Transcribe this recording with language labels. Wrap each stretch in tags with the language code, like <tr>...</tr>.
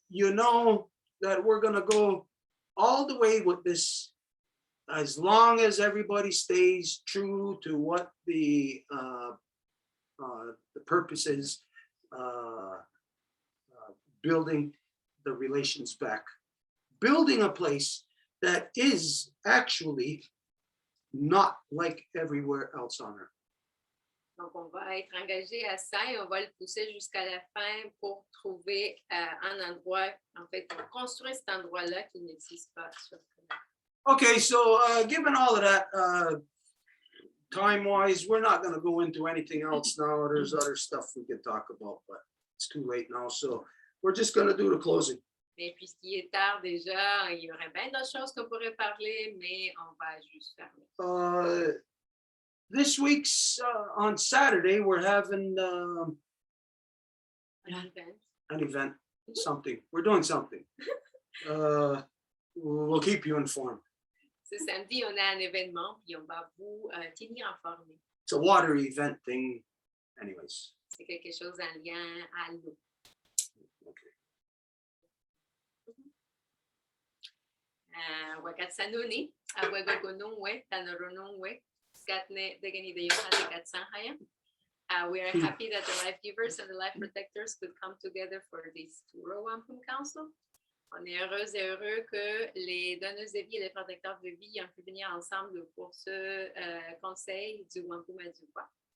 <en>You know that we're gonna go all the way with this, as long as everybody stays true to what the purpose is, building the relations back, building a place that is actually not like everywhere else on earth.</en> <fr>Donc, on va être engagé à ça et on va le pousser jusqu'à la fin pour trouver un endroit, en fait, pour construire cet endroit-là qui n'existe pas sur Terre.</fr> <en>Okay, so given all of that, time-wise, we're not going to go into anything else now. There's other stuff we can talk about, but it's too late now. So we're just going to do the closing.</en> <fr>Mais puisqu'il est tard déjà, il y aurait bien d'autres choses qu'on pourrait parler, mais on va juste fermer.</fr> <en>This week's on Saturday, we're having an event, something. We're doing something. We'll keep you informed.</en> <fr>Ce samedi, on a un événement, puis on va vous tenir informés.</fr> <en>It's a water event thing, anyways.</en> <fr>C'est quelque chose en lien à l'eau.</fr> <moh>Wakatsanuni, Awagogonungwe, Tanoronungwe, Skatne, Degani de Yohane Katsanhaya.</moh> <en>We are happy that the life givers and the life protectors could come together for this Wampum Council.</en> <fr>On est heureux et heureux que les donneuses de vie et les protecteurs de vie ont pu venir ensemble pour ce conseil du Wampum à du Voies.</fr>